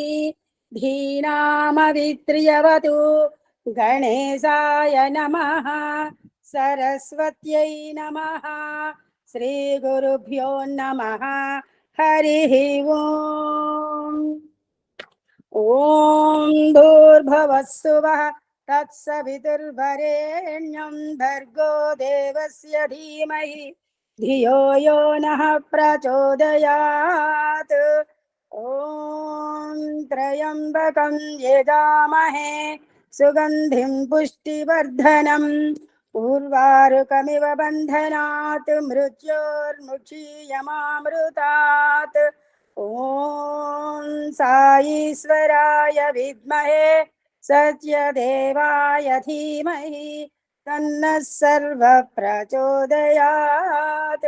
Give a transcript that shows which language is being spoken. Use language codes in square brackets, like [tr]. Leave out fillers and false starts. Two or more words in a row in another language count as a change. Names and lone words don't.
[sa] ధీనామవిత్ర్యవతు గణేశాయ నమః సరస్వత్యై నమః శ్రీ గురుభ్యో నమః హరి ఓం ఓం భూర్భువస్సువః తత్సవితుర్వరేణ్యం భర్గో దేవస్య ధీమహి ధియో యో నః ప్రచోదయాత్ ఓం త్రయంబకం యజామహే సుగంధిం పుష్టివర్ధనం उर्वारुकमिव बन्धनात् मृत्योर्मुक्षीयमामृतात्। ॐ साईश्वराय विद्महे सत्यदेवाय धीमहि तन्नः सर्वः प्रचोदयात्।